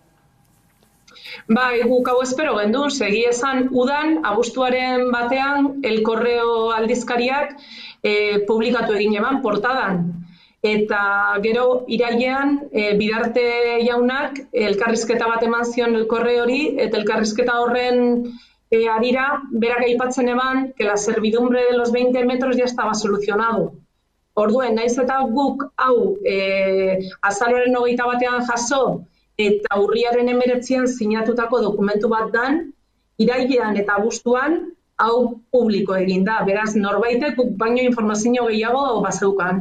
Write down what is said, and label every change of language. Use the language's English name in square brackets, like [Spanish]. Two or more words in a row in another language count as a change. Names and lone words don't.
[Basque] Guk hau espero gendun, segi esan udan, abuztuaren batean, El Correo aldizkariak publikatu egin eman portadan. Eta gero irailean Bidarte jaunak elkarrizketa bat eman zion El Correo hori, eta elkarrizketa horren harira, berak aipatzen eban, [Spanish] que la servidumbre de los 20 metros ya estaba solucionado. [Basque] Orduen, naiz eta guk hau azaroaren 21 jaso, eta urriaren 19an sinatutako dokumentu bat dan, irailean eta abuztuan hau publiko egin da. Beraz, norbaitek baino informazio gehiago bazeukan.